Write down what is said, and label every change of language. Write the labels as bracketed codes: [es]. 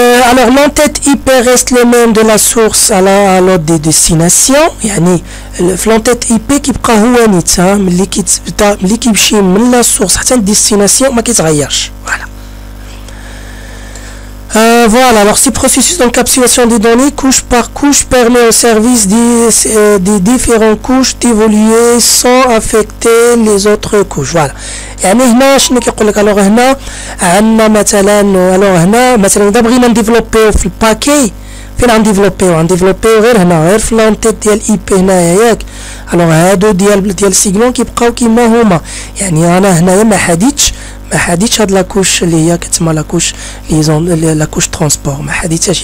[fr] Alors l'entête IP reste le même de la source à l'autre des destinations. [ar] يعني في l'entête IP كيبقى هو نيت ملي كيمشي من لا سورس حتى للديستيناسيون ما كيتغيرش فوالا. [fr] Voilà, alors ce processus d'encapsulation des données couche par couche permet au service des différentes couches d'évoluer sans affecter les autres couches. Voilà. [ar] يعني هنا شنو كيقول لك الوغ هنا عندنا مثلا الوغ هنا مثلا اذا بغينا نديفلوبيو في الباكي فين غنديفلوبيو غير هنا غير في لونتيت ديال اي بي هنايا ياك. الوغ هادو ديال السيغمون كيبقاو كيما هما. يعني انا هنايا ما حديتش هاد لاكوش اللي هي كتسمى لاكوش لاكوش ترونسبور ما حديتهاش.